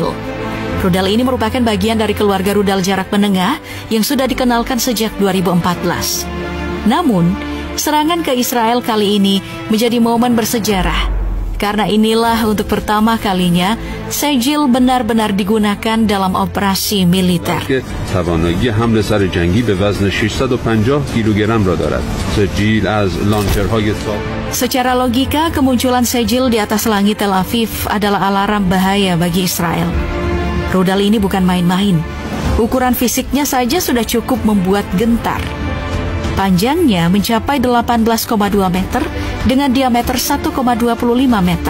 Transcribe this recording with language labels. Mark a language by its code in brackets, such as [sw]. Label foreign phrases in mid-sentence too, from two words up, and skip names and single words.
[id] Rudal ini merupakan bagian dari keluarga rudal jarak menengah yang sudah dikenalkan sejak 2014. Namun, serangan ke Israel kali ini menjadi momen bersejarah. Karena inilah untuk pertama kalinya Sejil benar-benar digunakan dalam operasi militer. [fa] توانایی حمل سر جنگی به وزن 650 کیلوگرم را دارد. سجیل از لانچرهای [id] Secara logika, kemunculan Sejil di atas langit Tel Aviv adalah alarm bahaya bagi Israel. Rudal ini bukan main-main. Ukuran fisiknya saja sudah cukup membuat gentar. Panjangnya mencapai 18,2 meter dengan diameter 1,25 meter.